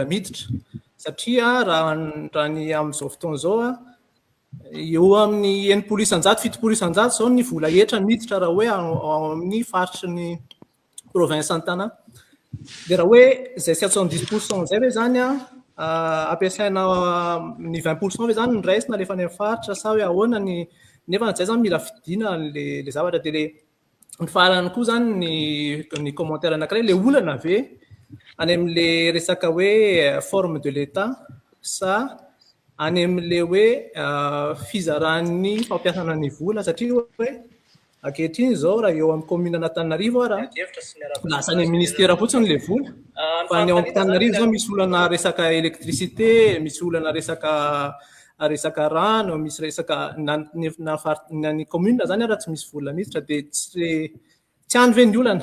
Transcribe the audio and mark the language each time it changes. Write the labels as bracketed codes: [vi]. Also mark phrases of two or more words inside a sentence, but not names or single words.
[mg] miditra satria raha ny amin'izao fotoana zao eo amin'ny 7% zao ny vola etra miditra raha hoe ao amin'ny faritry ny province Santana de raha hoe zay 70% zay hoe zany ampiasaina ny 20% hoe zany niraisina lefa ny faritra sa hoe ahoana ny nefa zay zany mila fidina le zavatra de le Ny farany koa zany ny commentaire anankiray le olana ave any amin'le resaka hoe [fr] forme de l'état [mg] sa any amin'le hoe fizaran'ny fampiasana ny vola satria hoe ankehitriny zao raha eo amin'ny commune Antananarivo raha lasa ny ministera fotsiny le vola fa ny ao Antananarivo zao misy olana resaka électricité, misy olana resaka rano, misy resaka na ny commune zany raha tsy misy vola mihitsy de tsy any ve ny olana.